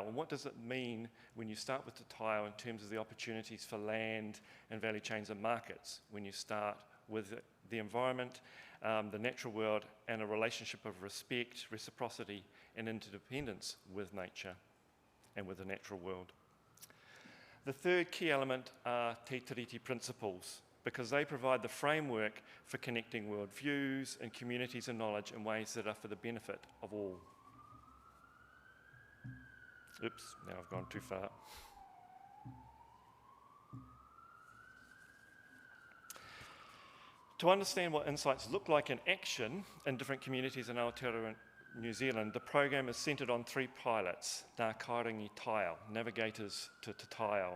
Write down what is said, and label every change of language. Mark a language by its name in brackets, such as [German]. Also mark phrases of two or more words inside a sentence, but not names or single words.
[English] And what does it mean when you start with Te Taiao in terms of the opportunities for land and value chains and markets, when you start with the environment, the natural world, and a relationship of respect, reciprocity, and interdependence with nature and with the natural world. The third key element are te tiriti principles, because they provide the framework for connecting worldviews and communities and knowledge in ways that are for the benefit of all. Oops, now I've gone too far. To understand what insights look like in action in different communities in Aotearoa and New Zealand, the program is centred on three pilots, Ngā Kāinga Taiao, navigators to Te Taiao.